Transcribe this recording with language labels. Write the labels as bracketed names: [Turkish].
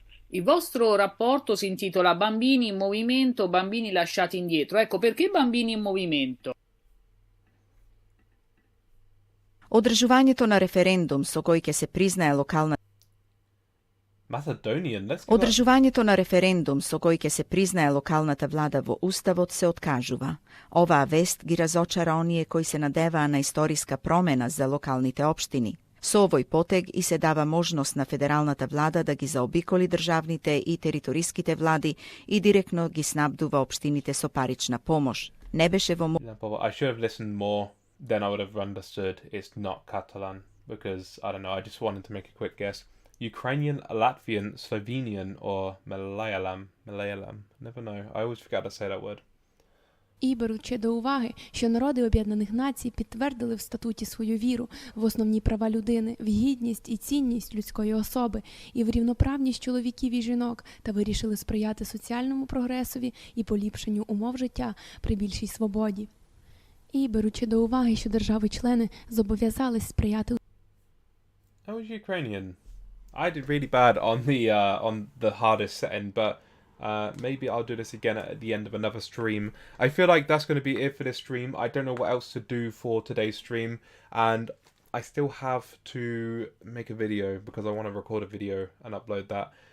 [Italian] Il vostro rapporto si intitola Bambini in movimento, bambini lasciati indietro. Ecco, perché bambini in movimento? [Macedonian] Одржувањето на референдум со кој ќе се признае локална [English] Macedonian, let's [Macedonian] Одржувањето на референдум со кој ќе се признае локалната влада во Уставот се откажува. Оваа вест ги разочара оние кои се надеваа на историска промена за локалните општини. Со овој потег и се дава можност на федералната влада да ги заобиколи државните и териториските влади и директно ги снабдува општините со парична помош. Не беше во [English] I should have listened more, then I would have understood it's not Catalan, because, I don't know, I just wanted to make a quick guess. Ukrainian, Latvian, Slovenian, or Malayalam. Never know. I always forget to say that word. [Ukrainian] І беручи до уваги, що народи Об'єднаних Націй підтвердили в статуті свою віру в основні права людини, в гідність і цінність людської особи, і в рівноправність чоловіків і жінок, та вирішили сприяти соціальному прогресові і поліпшенню умов життя при більшій свободі. І беручи до уваги, що держави-члени зобов'язались сприяти... [English] I was Ukrainian. I did really bad on the hardest setting, but Maybe I'll do this again at the end of another stream. I feel like that's going to be it for this stream. I don't know what else to do for today's stream, and I still have to make a video because I want to record a video and upload that.